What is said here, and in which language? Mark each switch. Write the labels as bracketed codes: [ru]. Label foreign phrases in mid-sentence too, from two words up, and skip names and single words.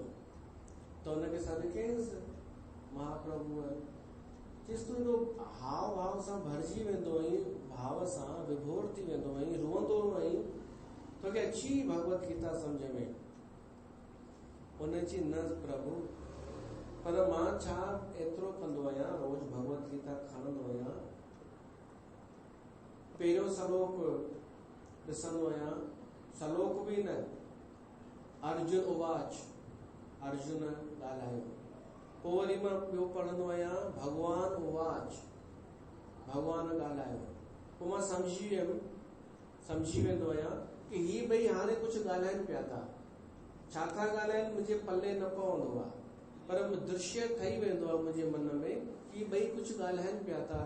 [sd] त हुनखे सॾु कयईंसि महाप्रभुअ, चयसि तूं एॾो हाव भाव सां भरिजी वेंदो आहीं, भाव सां विभोर थी वेंदो आहीं, रोअंदो आहीं, तोखे अची भगवत गीता सम्झ में? उन चई न प्रभु, पर मां छा एतिरो कंदो आहियां, रोज भगवत गीता खणंदो आहियां, पहिरियों श्लोक ॾिसंदो आहियां, श्लोक भी न, [sa] अर्जुन उवाच, [sd] अर्जुन ॻाल्हायो, पोइ वरी मां ॿियो पढ़ंदो आहियां, [sa] भगवान उवाच, [sd] भगवान ॻाल्हायो, पोइ मां सम्झी वेंदो आहियां कि ही ॿई हाणे कुझु ॻाल्हाइनि पिया था। छा था ॻाल्हाइनि मुंहिंजे पल्ले न पवंदो आहे, पर दृश्य ठही वेंदो आहे मुंहिंजे मन में कि ॿई कुझु ॻाल्हाइनि पिया था।